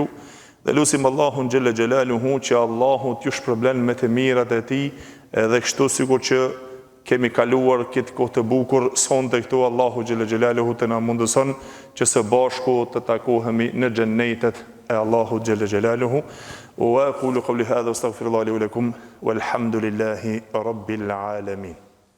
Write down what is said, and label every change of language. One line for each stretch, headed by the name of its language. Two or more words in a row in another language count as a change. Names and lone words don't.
Albanian: Dhe lutim Allahun
Arabic: جل جلاله
Albanian: që Allahu t'ju shpërblen me të mirat e tij, edhe kështu sikur që kemi kaluar këtë kohë të bukur sonte këtu, Allahu
Arabic: جل جلاله
Albanian: të na mundëson që së bashku të takohemi në xhennetet e Allahu
Arabic: جل جلاله. وأقول قولي هذا أستغفر الله لي ولكم والحمد لله رب العالمين.